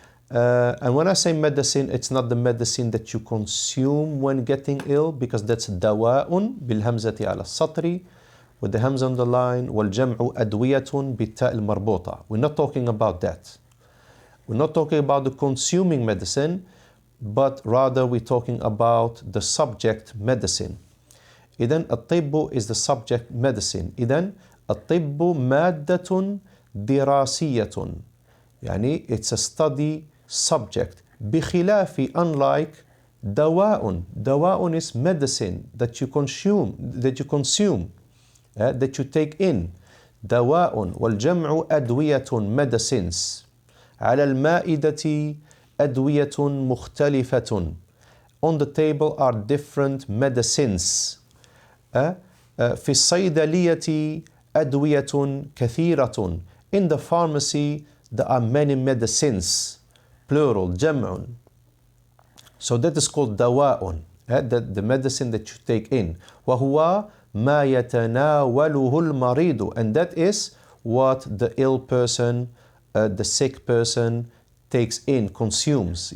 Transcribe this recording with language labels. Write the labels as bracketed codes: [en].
[en] And when I say medicine, it's not the medicine that you consume when getting ill, because that's [ar] دواء بالهمزة على السطر [en] with the hamza on the line, [ar] والجمع أدوية بالتاء المربوطة. [en] We're not talking about that. We're not talking about the consuming medicine, but rather we're talking about the subject medicine. [ar] إذن الطب [en] is the subject medicine. [ar] إذن الطب مادة دراسية, يعني [en] it's a study subject. [ar] بخلاف, [en] unlike [ar] دواء. دواء [en] is medicine that you consume, that you take in. [ar] دواء والجمع أدوية [en] medicines. [ar] على المائدة أدوية مختلفة. [en] On the table are different medicines. [ar] في الصيدلية أدوية كثيرة. [en] In the pharmacy there are many medicines, plural, [ar] جمع. [en] So that is called [ar] دواء, [en] the medicine that you take in. [ar] وهو ما يتناوله المريض, [en] and that is what the ill person, the sick person takes in, consumes.